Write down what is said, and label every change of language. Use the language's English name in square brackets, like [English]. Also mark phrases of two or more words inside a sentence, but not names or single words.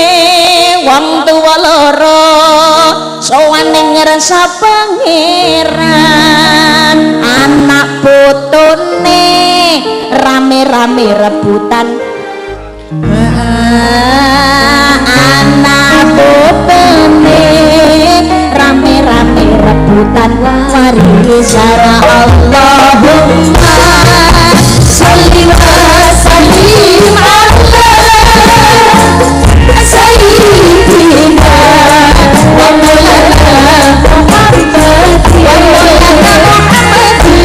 [Javanese] Wong tua loro sowane ngerasa pangeran, anak putune rame rebutan anak bopene rame-rame rebutan warisan [Arabic] اللهم صل وسلم على سيدنا ومولانا محمد ومولانا محمد